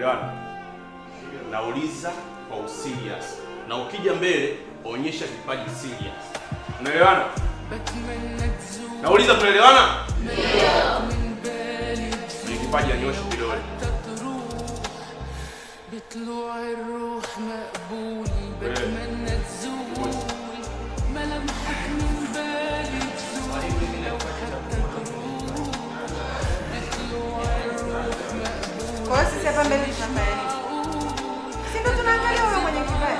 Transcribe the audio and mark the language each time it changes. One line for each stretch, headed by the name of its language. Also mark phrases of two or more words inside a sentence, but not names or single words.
Swahili: Tunaelewana? Nauliza kwa serious. Na ukija mbele onyesha kipaji serious. Tunaelewana? Nauliza tunaelewana? Ndio. Ni kipaji anyosha vidole.
Arabic: بطلوع الروح مقبول بتمنى تزول ملامحك من بالي تزول لو حتى تروح بطلوع الروح مقبول.
Swahili: Kwa sisi hapa mbele tunafanya nini? Si ndo tunaangalia wewe mwenye kipaji.